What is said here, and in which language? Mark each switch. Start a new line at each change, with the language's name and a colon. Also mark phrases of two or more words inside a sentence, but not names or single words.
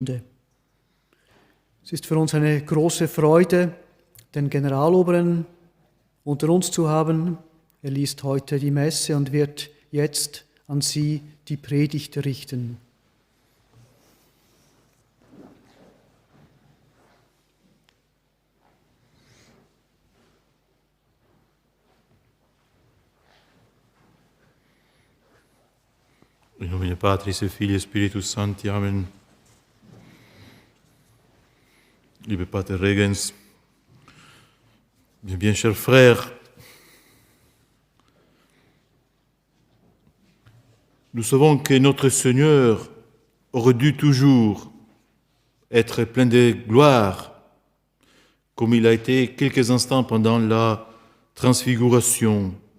German: Es ist für uns eine große Freude, den Generaloberen unter uns zu haben. Er liest heute die Messe und wird jetzt an Sie die Predigt richten.
Latin: In nomine Patris et Filii et Spiritus Sancti. Amen.
German: Liebe Pater Regens,
French: bien chers frères, nous savons que notre Seigneur aurait dû toujours être plein de gloire, comme il a été quelques instants pendant la transfiguration.